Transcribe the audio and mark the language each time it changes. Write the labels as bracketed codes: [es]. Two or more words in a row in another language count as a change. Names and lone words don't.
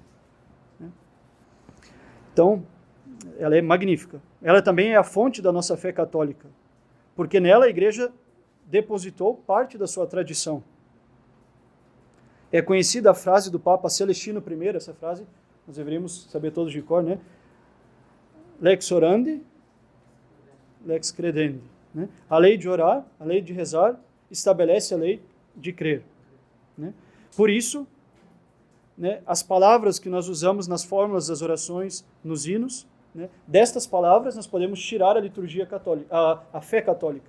[pt] Então, ela é magnífica. Ela também é a fonte da nossa fé católica, porque nela a igreja depositou parte da sua tradição. É conhecida a frase do Papa Celestino I, essa frase nós deveríamos saber todos de cor, né? [la] Lex orandi, lex credendi. [pt] Né? A lei de orar, a lei de rezar, estabelece a lei de crer. Né? Por isso, né, as palavras que nós usamos nas fórmulas das orações, nos hinos, né, destas palavras nós podemos tirar a liturgia católica, a fé católica.